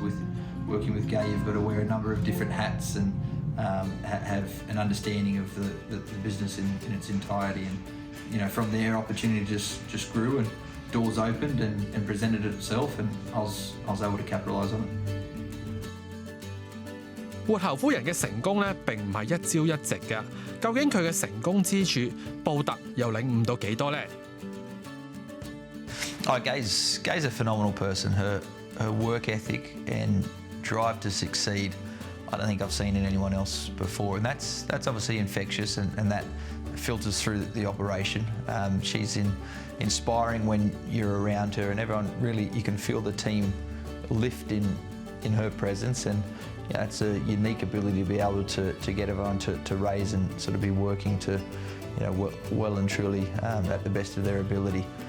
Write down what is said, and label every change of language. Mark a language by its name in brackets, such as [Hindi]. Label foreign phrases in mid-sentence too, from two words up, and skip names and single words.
[English] With working with Gay, you've got to wear a number of different hats and have an understanding of the business in its entirety. And from there, opportunity just grew, and doors opened and presented itself, and I was able to capitalise on it. [Cantonese] 活侯夫人嘅成功咧並唔係一朝一夕嘅，究竟佢嘅成功之處，布特又領悟到幾多咧？ [English] Gay's a phenomenal person. Her work ethic and drive to succeed, I don't think I've seen in anyone else before, and that's obviously infectious, and that filters through the operation. She's inspiring when you're around her, and everyone really, you can feel the team lift in her presence, and it's a unique ability to be able to get everyone to raise and sort of be working to well and truly at the best of their ability.